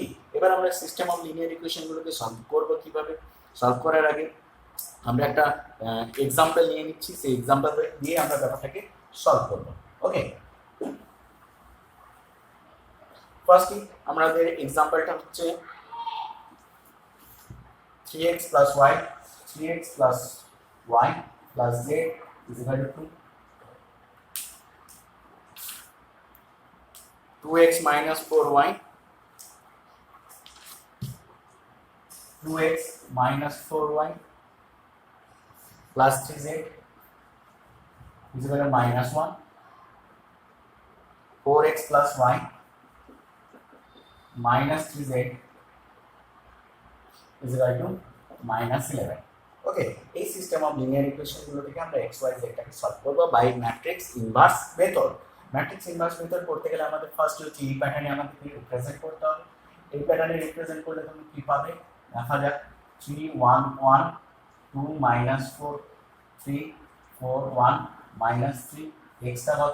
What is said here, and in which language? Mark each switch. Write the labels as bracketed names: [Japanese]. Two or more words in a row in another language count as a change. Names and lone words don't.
[Bangla] এবার আমরা [English] system of linear equationগুলোকে [Bangla] সলভ করবো কিভাবে? সলভ করার আগে আমরা একটা এক্সাম্পল নিয়ে নিচ্ছি, সেই এক্সাম্পল দিয়ে আমরা ব্যাপারটাকে সলভ করব। [English] okay, firstly [Bangla] আমাদের এক্সাম্পলটা হচ্ছে [English] 3x plus y 3x plus y plus z is equal to 2x minus 4y 2x minus 4y plus 3z is equal to minus 1, 4x plus y minus 3z is equal to minus 11। [Bangla] ওকে, এই [English] system of linear equation [Bangla] গুলো থেকে আমরা x y z টাকে সলভ করব [English] by matrix inverse method. matrix inverse method [Bangla] করতে গেলে আমাদের ফার্স্ট হচ্ছে এই প্যাটার্নে আমাদের রিপ্রেজেন্ট করতে হবে। এই প্যাটার্নে রিপ্রেজেন্ট করলে তুমি কি পাবে? দেখা যাক 3 1 1 2 minus 4 3 4 1 minus 3 x টা কত?